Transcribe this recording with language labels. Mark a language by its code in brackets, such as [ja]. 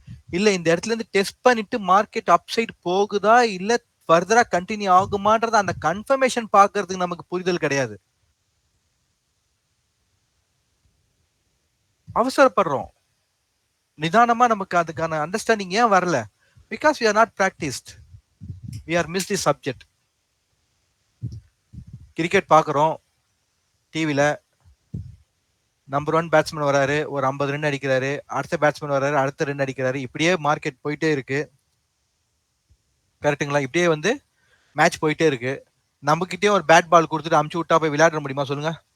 [ta] இல்ல இந்த இடத்துல இருந்து டெஸ்ட் பண்ணிட்டு மார்க்கெட் அப்சைட் போகுதா இல்ல ஃபர்தரா கண்டினியூ ஆகுமான்றது அந்த கன்ஃபர்மேஷன் பாக்குறதுக்கு நமக்கு புரிதல் கிடையாது. அவசரப்படுறோம். நிதானமா நமக்கு அதுக்கான அண்டர்ஸ்டாண்டிங் ஏன் வரல? [en] Because we are not practiced, we are missed the subject. [ta] Cricket பாக்குறோம் டிவில, நம்பர் 1 பேட்ஸ்மேன் வராரு, ஒரு 50 ரன் அடிக்கிறாரு, அடுத்த பேட்ஸ்மேன் வராரு, அடுத்த ரன் அடிக்கிறாரு, இப்படியே மார்க்கெட் போயிட்டே இருக்கு. கரெக்டுங்களா? இப்படியே வந்து மேட்ச் போயிட்டே இருக்கு. நம்ம கிட்டே ஒரு பேட் பால் கொடுத்துட்டு அமுச்சு விட்டா போய் விளையாட முடியுமா சொல்லுங்க?